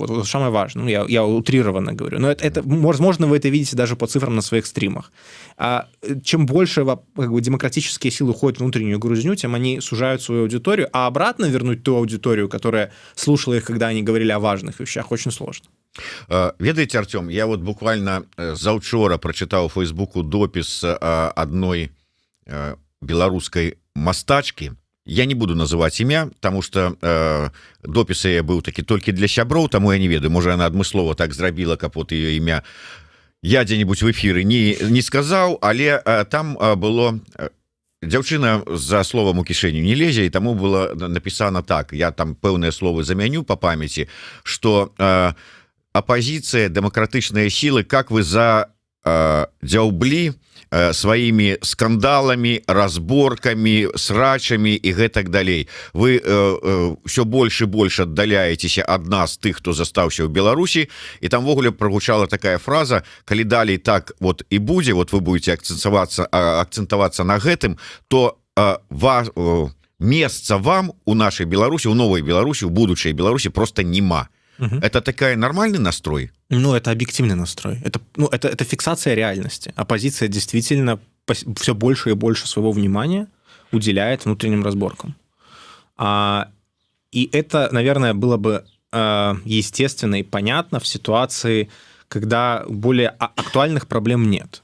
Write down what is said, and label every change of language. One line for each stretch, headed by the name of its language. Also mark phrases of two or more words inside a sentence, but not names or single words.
Russian: Вот самое важное. Я утрированно говорю. Но это, возможно, вы это видите даже по цифрам на своих стримах. Чем больше как бы, демократические силы уходят в внутреннюю грузню, тем они сужают свою аудиторию, а обратно вернуть ту аудиторию, которая слушала их, когда они говорили о важных вещах, очень сложно.
Belarusian: Ведаеце, Артём, я вот буквально заўчора прачытаў у Фейсбуку допіс адной беларускай мастачкі. Я не буду называть імя,
Russian: потому что
Belarusian: допіс я быў такі толькі для сяброў, таму я не ведаю, можа она адмыслова так зрабіла, каб вот ее імя я дзе-нибудь
Russian: в эфиры
Belarusian: не сказаў, але там было дзяўчына за словом у кішэню не лезе, і таму было напісана так, я там пэўныя словы замяню
Russian: по памяти, что оппозиция, демократичные силы, как вы
Belarusian: дзяўблі сваімі скандаламі, разборкамі, срачамі і гэтак далей. Вы ўсё больш і больш аддаляецеся ад нас, тых, хто застаўся ў Беларусі, і там ввогуле прагучала такая фраза: калі далей так вот і будзе,
Russian: вот вы будете
Belarusian: акцэнтавацца на гэтым, то месца вам у нашай Беларусі, у новай Беларусі, у будучай Беларусі просто няма.
Russian: Это такая нормальный настрой? Ну, это объективный настрой. Это фиксация реальности. Оппозиция действительно все больше и больше своего внимания уделяет внутренним разборкам. И это, наверное, было бы естественно и понятно в ситуации, когда более актуальных проблем нет.